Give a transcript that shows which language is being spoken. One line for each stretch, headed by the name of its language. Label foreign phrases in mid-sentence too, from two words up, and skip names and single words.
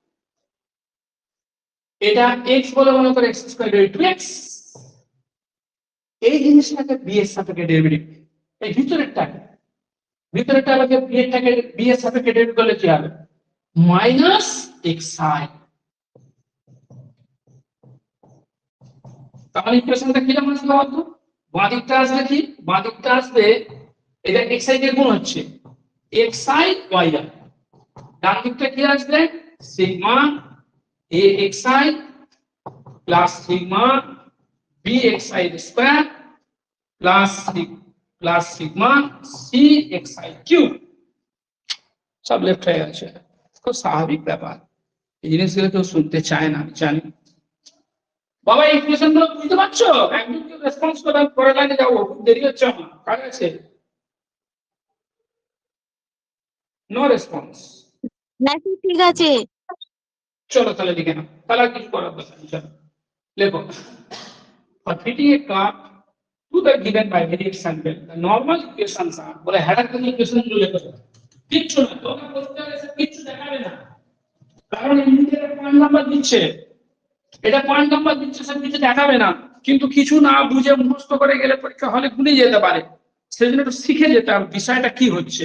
Bangla: এটা x বলে মনে করে x
English: square derivative
Bangla: x, এই জিনিসটাকে b এর সাপেক্ষে ডেরিভেটিভ, এই ভিতরেরটাকে b এর সাপেক্ষে ডেরিভেটিভ করলে কি হবে? মাইনাস xi। তাহলে ইকুয়েশনটা কি রকম আসবে বলতো? বাঁ দিকটা আসবে কি, বাঁ দিকটা আসবে এটা xi কে গুণ হচ্ছে xi yi, ডান দিকটা কি আসবে?
English: sigma axi plus sigma bxi square plus sigma cxi cube,
Bangla: সব লেফট হয়ে গেছে। খুব স্বাভাবিক ব্যাপার, এই জিনিসগুলো কেউ শুনতে চায় না, আমি জানি। বাবা এই ইকুয়েশনগুলো বুঝতে পারছো? একদম কেউ রেসপন্স করে লাইনে যাবো, খুব দেরি হচ্ছে আমার, কার আছে?
English: no response.
Bangla: না ঠিক আছে। চলো তাহলে লিখে নাও, তাহলে আর কিছু করার দরকার নেই। চলো লেখো,
English: for fitting a curve to the given bivariate sample the normal equations are,
Bangla: বলে হ্যাডারকে ইকুয়েশন গুলো লেখো। কিচ্ছু না, তোমরা বলতে এসে কিচ্ছু দেখাবে না, কারণ ইন্ডিয়ার
English: point number
Bangla: দিচ্ছে, এটা
English: point number
Bangla: দিচ্ছে, সব কিছু দেখাবে না। কিন্তু কিছু না বুঝে মুখস্থ করে গেলে পরীক্ষা হলে ভুলে যেতে পারে, সেজন্য একটু শিখে যেতে হবে বিষয়টা কি হচ্ছে।